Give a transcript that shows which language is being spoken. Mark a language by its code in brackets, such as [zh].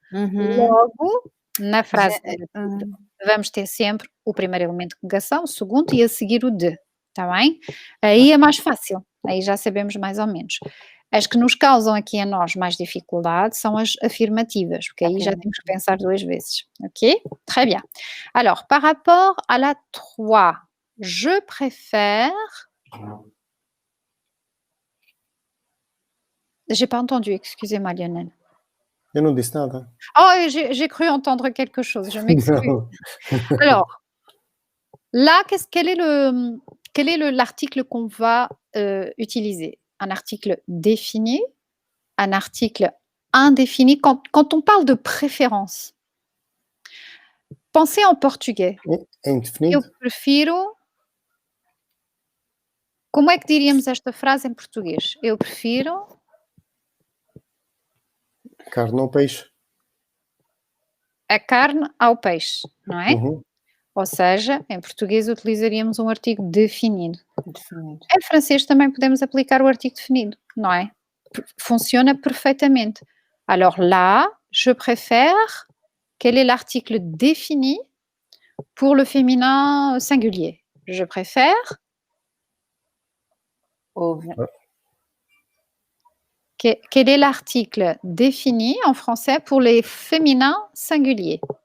[pt] Logo, na frase negativa, vamos ter sempre o primeiro elemento de negação, o segundo e a seguir o de, está bem? Aí é mais fácil, aí já sabemos mais ou menos. As que nos causam aqui a nós mais dificuldade são as afirmativas, porque aí já temos que pensar 2 vezes, ok? [fr] Très bien. Alors, par rapport à la 3, je préfère... J'ai pas entendu, excusez-moi Lionel. [pt] Eu não disse nada. [fr] Oh, j'ai cru entendre quelque chose, je m'excuse. [pt] Não. [fr] Alors, là, quel est l'article qu'on va utiliser? Un article défini, un article indéfini. Quand on parle de préférence, pensez en portugais. [pt] É indefinido? Eu prefiro... Como é que diríamos esta frase em português? Eu prefiro... Carne ou peixe? a carne ao peixe, não é? Uhum. Ou seja, em português utilizaríamos um artigo definido. Definido. Em francês também podemos aplicar o artigo definido, não é? Funciona perfeitamente. [fr] Alors là, je préfère. Quel est l'article défini pour le féminin singulier? Je préfère. [pt] Houve. [fr] Quel est l'article défini en français pour les féminins singuliers?